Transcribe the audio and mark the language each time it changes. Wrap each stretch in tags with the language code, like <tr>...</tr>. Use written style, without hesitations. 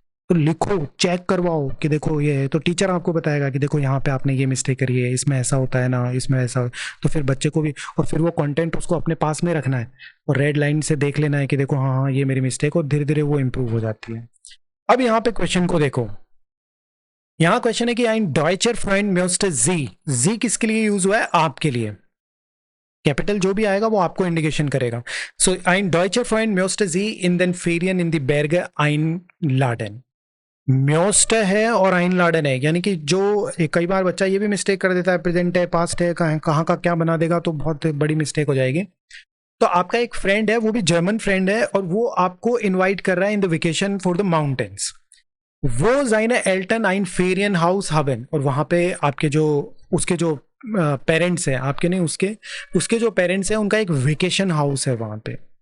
<hi>तो लिखो, चेक करवाओ कि देखो ये है, तो टीचर आपको बताएगा कि देखो यहाँ पे आपने ये मिस्टेक करी है, इसमें ऐसा होता है ना, इसमें ऐसा, तो फिर बच्चे को भी, और फिर वो कंटेंट उसको अपने पास में रखना है और रेड लाइन से देख लेना है कि देखो हाँ हाँ ये मेरी मिस्टेक, और धीरे धीरे वो इम्प्रूव हो जाती है। अब यहाँ पे क्वेश्चन को देखो, यहाँ क्वेश्चन है कि</hi> <de>ein deutscher Freund möchte Sie,</de> <hi>जी किसके लिए यूज हुआ है, आपके लिए। कैपिटल जो भी आएगा वो आपको इंडिकेशन करेगा।</hi> <de>सो ein deutscher Freund möchte Sie in den Ferien in die Berge einladen।</de> <hi>म्योस्ट है और आइनलाडन है, यानी कि जो कई बार बच्चा ये भी मिस्टेक कर देता है, प्रेजेंट है पास्ट है कहाँ का क्या बना देगा, तो बहुत बड़ी मिस्टेक हो जाएगी। तो आपका एक फ्रेंड है, वो भी जर्मन फ्रेंड है, और वो आपको इनवाइट कर रहा है in the vacation for the mountains.</hi> <de>वो जाइना एल्टन आइन फेरियन हाउस हवन,</de> <hi>और वहां पे आपके जो उसके जो पेरेंट्स हैं, आपके नहीं, उसके उसके जो पेरेंट्स हैं उनका एक वेकेशन हाउस है वहां पे।</hi>